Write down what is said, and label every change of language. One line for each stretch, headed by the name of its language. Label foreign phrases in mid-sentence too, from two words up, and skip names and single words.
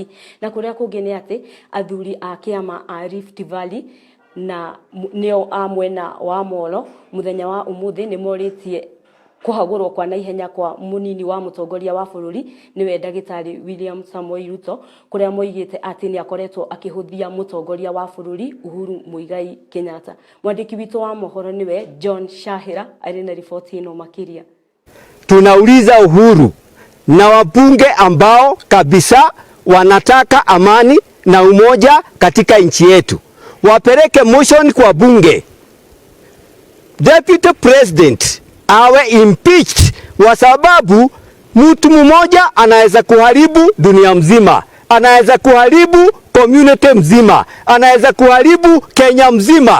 Kikuyu: Na kuria kungi ni ati athuri a kiama a Rift Valley na nio a mwena wa Molo muthenya wa umuthi ni moritie kuhagurwo kwa naihenya kwa munini wa mutongoria wa bururi niwe Ndagitari William Samoei Ruto kuria moigite ati ni akoretwo akihuthia mutongoria wa bururi Uhuru Muigai Kenyatta. Mwandiki wito wa mohoro niwe John Shahira ari na ripoti ino makiria.
Swahili: Tunauliza Uhuru na wabunge ambao kabisa wanataka amani na umoja katika nchi yetu wapeleke motion kwa bunge.
English: Deputy President
Swahili: awe impeached kwa sababu mtu mmoja anaweza kuharibu dunia mzima, anaweza kuharibu community mzima, anaweza kuharibu Kenya mzima.